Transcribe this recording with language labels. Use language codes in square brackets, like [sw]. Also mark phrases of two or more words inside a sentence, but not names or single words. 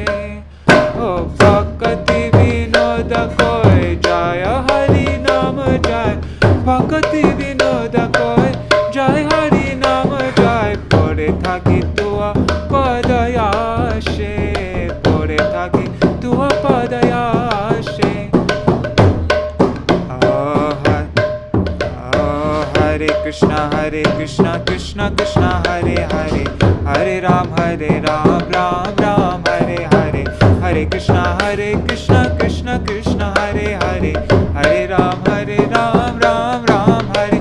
[bn] ও ভক্তি বিনোদ কয়, জয় হরি নাম জয়, ভক্তি বিনোদ কয়, জয় হরি নাম জয়। পড়ে থাকি তুয়া পদয়াসে, পড়ে থাকি তুয়া পদয়াসে। [sa] হরে কৃষ্ণ কৃষ্ণ কৃষ্ণ হরে হরে, হরে রাম রাম রাম হরে হরে, হরে কৃষ্ণ কৃষ্ণ কৃষ্ণ হরে হরে, হরে রাম রাম রাম হরে.